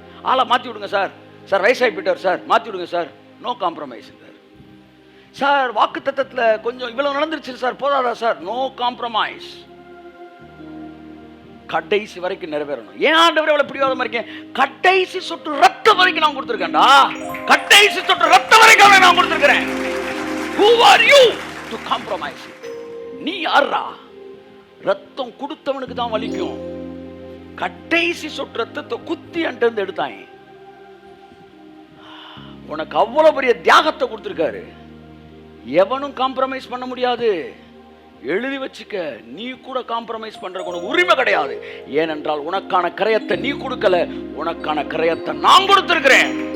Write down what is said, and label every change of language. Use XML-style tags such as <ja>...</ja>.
<ta>ஆளை மாற்றி விடுங்க சார், சார் வயசாகி போயிட்டார் சார், மாற்றி விடுங்க சார்,</ta> <en>no compromise</en> <ta>சார். வாக்கு தத்தத்தில் கொஞ்சம் இவ்வளவு நடந்துருச்சு சார், போதாதா சார்,</ta> <en>No compromise.</en> <ta>கடைசி வரைக்கும் நிறைவேறணும். ஏன் ஆண்டவரே இவ்வளவு பிடிவாதமா இருக்கேன்? கடைசி சொட்டு ரத்தம் வரைக்கும் நான் கொடுத்துருக்கேன்டா, கடைசி சொட்டு ரத்தம் வரைக்கும் நான் கொடுத்துருக்கிறேன்.</ta> <en>Who are you to compromise?</en> <ta>நீ யாரா? ரத்தம் கொடுத்தவனுக்கு தான் வலிக்கும். கடைசி சொட்டு ரத்தத்தை குத்தி அண்டு எடுத்தாங்க. உனக்கு அவ்வளவு பெரிய தியாகத்தை கொடுத்திருக்காரு, எவனும் காம்ப்ரமைஸ் பண்ண முடியாது. எழுதி வச்சுக்க. நீ கூட காம்ப்ரமைஸ் பண்றதுக்கு உனக்கு உரிமை கிடையாது. ஏனென்றால் உனக்கான கிரயத்தை நீ கொடுக்கல, உனக்கான கிரயத்தை நான் கொடுத்திருக்கிறேன்.</ta>